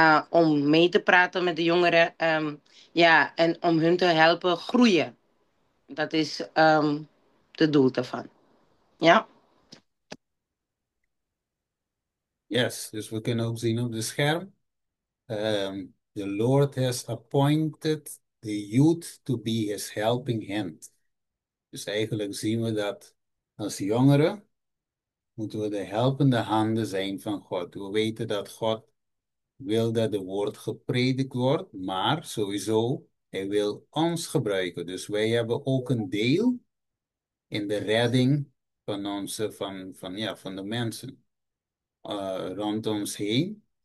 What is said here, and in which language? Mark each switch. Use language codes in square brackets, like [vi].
[nl] Om mee te praten met de jongeren. Ja, en om hun te helpen groeien. Dat is het doel daarvan. Ja. Yes, dus we kunnen ook zien op de scherm. [en] The Lord has appointed the youth to be his helping hand. [nl] Dus eigenlijk zien we dat als jongeren moeten we de helpende handen zijn van God. We weten dat God wil dat de woord gepredikt wordt, maar sowieso, hij wil ons gebruiken. Dus wij hebben ook een deel in de redding van onze, van de mensen rond ons heen.